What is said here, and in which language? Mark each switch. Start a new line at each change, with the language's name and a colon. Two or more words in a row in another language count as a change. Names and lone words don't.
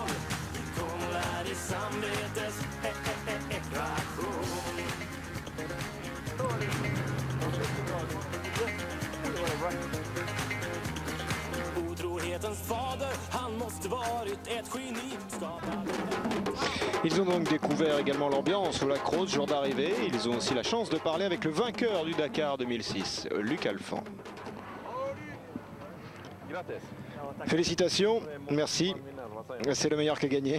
Swedish: Kom och lär dig samvetets ekvation. Otrohetens fader, han måste varit ett geni.
French: Ils ont donc découvert également l'ambiance au lac Rose, jour d'arrivée. Ils ont aussi la chance de parler avec le vainqueur du Dakar 2006, Luc Alphand. Félicitations, merci. C'est le meilleur qui a gagné.